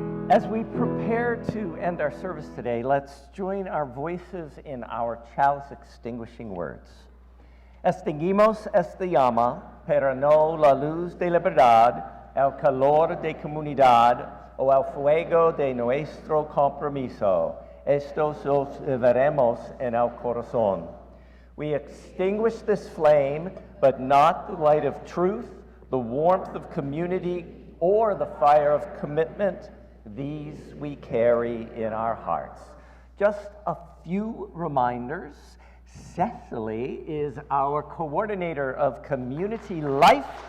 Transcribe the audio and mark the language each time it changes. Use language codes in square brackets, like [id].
[en] As we prepare to end our service today, let's join our voices in our chalice extinguishing words. [es] Extinguimos esta llama, pero no la luz de libertad, el calor de comunidad o el fuego de nuestro compromiso. Estos los veremos en el corazón. [en] We extinguish this flame, but not the light of truth, the warmth of community, or the fire of commitment. These we carry in our hearts. Just a few reminders. Cecily is our coordinator of community life.